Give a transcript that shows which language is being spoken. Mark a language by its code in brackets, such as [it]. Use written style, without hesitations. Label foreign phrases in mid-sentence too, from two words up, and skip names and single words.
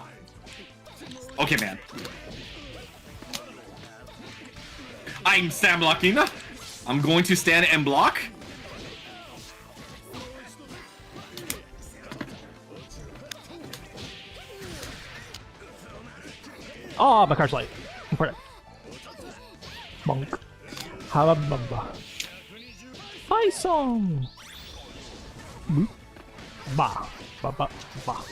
[en] Okay, man. I'm Sam blocking. I'm going to stand and block. Oh, my card's light. Important. Bonk. Halabamba. Hi song. Boop. Ba. Ba ba ba.